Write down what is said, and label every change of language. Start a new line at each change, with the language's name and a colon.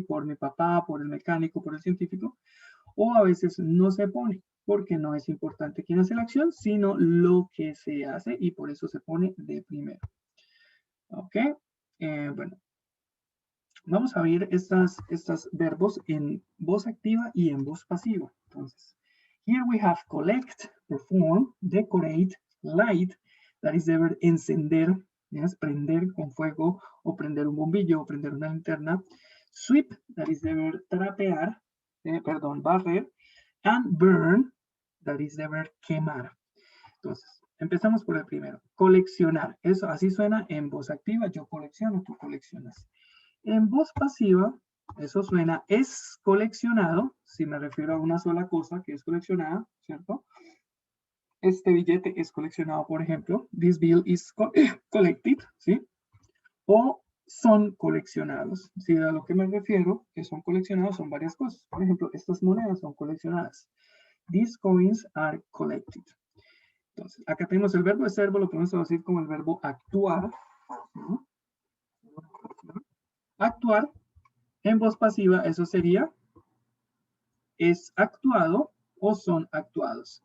Spanish: Por mi papá, por el mecánico, por el científico, o a veces no se pone porque no es importante quién hace la acción, sino lo que se hace y por eso se pone de primero. ¿Ok? Bueno, vamos a ver estos verbos en voz activa y en voz pasiva.
English: Entonces, here we have collect, perform, decorate, light, that is the verb encender, ¿yes?
Spanish: Prender con fuego o prender un bombillo o prender una linterna.
English: Sweep, that is the verb trapear, barrer. And burn, that is the verb quemar.
Spanish: Entonces, empezamos por el primero. Coleccionar. Eso así suena en voz activa. Yo colecciono, tú coleccionas. En voz pasiva, eso suena es coleccionado, si me refiero a una sola cosa que es coleccionada, ¿cierto? Este billete es coleccionado, por ejemplo.
English: This bill is collected,
Spanish: ¿sí? O son coleccionados. Si a lo que me refiero, que son coleccionados, son varias cosas. Por ejemplo, estas monedas son coleccionadas.
English: These coins are collected.
Spanish: Entonces, acá tenemos el verbo. Este verbo lo podemos traducir como el verbo actuar. ¿No? Actuar. En voz pasiva, eso sería es actuado o son actuados.